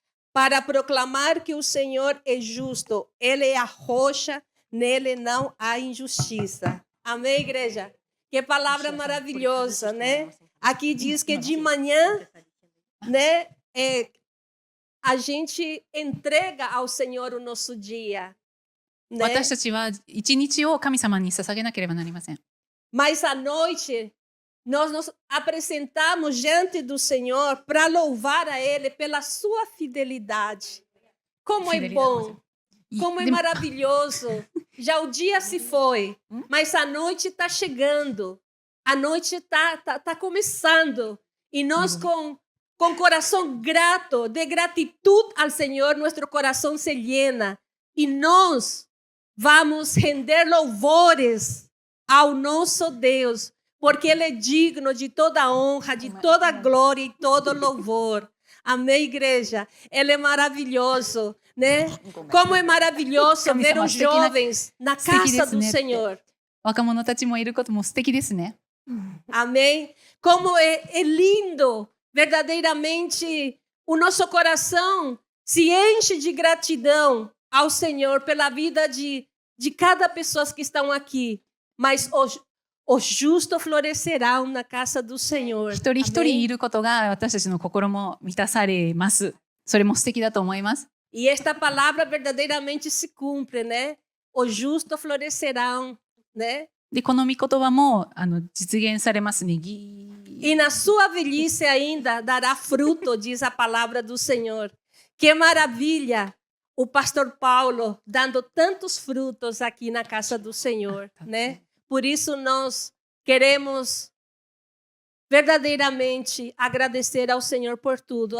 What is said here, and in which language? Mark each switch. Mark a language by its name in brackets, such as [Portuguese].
[Portuguese] Para proclamar que o Senhor é justo, Ele é a rocha, nele não há injustiça. Amém, igreja? Que palavra maravilhosa, né? Aqui diz que de manhã, né, a gente entrega ao Senhor o nosso dia, né? [Japanese] 私たちは一日を神様に捧げなければなりません。 [Portuguese] Mas à noite, nós nos apresentamos diante do Senhor para louvar a Ele pela sua fidelidade. Como é bom, como é [Japanese] でも [Portuguese] maravilhoso. Já o dia se foi, mas a noite está chegando. A noite está começando. E nós com coração grato, de gratidão ao Senhor, nosso coração se llena. E nós vamos render louvores ao nosso Deus, porque Ele é digno de toda honra, de toda glória e todo louvor. Amém, igreja? Ele é maravilhoso, né? Como é maravilhoso ver os jovens na casa do Senhor. [Japanese] 若者たちもいることも素敵ですね。 [Portuguese] Amém? Como é lindo, verdadeiramente, o nosso coração se enche de gratidão ao Senhor pela vida de cada pessoa que estão aqui. Mas os justos florescerão na casa do Senhor. [Japanese] 一人一人いることが私たちの心も満たされます。それも素敵だと思います。 [Portuguese] E esta palavra verdadeiramente se cumpre, né? Os justos florescerão, né? [Japanese] で、この御言葉も実現されますね。 [Portuguese] E na sua velhice ainda dará fruto, diz a palavra do Senhor. Que maravilha o pastor Paulo dando tantos frutos aqui na casa do Senhor, né? Por isso nós queremos verdadeiramente agradecer ao Senhor por tudo.